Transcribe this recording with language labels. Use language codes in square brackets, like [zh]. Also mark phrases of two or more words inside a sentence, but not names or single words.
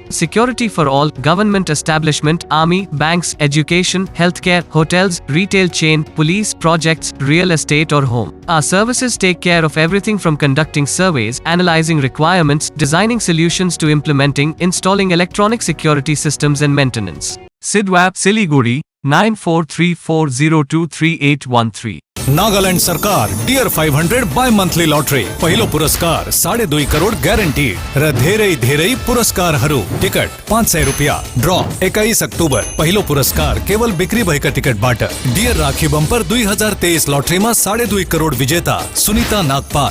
[en] Security for all, government establishment, army, banks, education, healthcare, hotels, retail chain, police, projects, real estate or home. Our services take care of everything from conducting surveys, analyzing requirements, designing solutions to implementing, installing electronic security systems and maintenance. Sidwap, Siliguri, 9434023813. [ne] नागालैंड सरकार डियर 500 [en] bi monthly lottery [ne] पहिलो पुरस्कार 2.5 करोड़ ग्यारंटी र धेरै पुरस्कार टिकट 500 रुपया ड्रॉ 21 अक्टोबर पहिलो पुरस्कार केवल बिक्री भएका टिकटबाट डियर राखी बम्पर 2023 लॉटरीमा 2.5 करोड़ विजेता सुनिता नागपाल।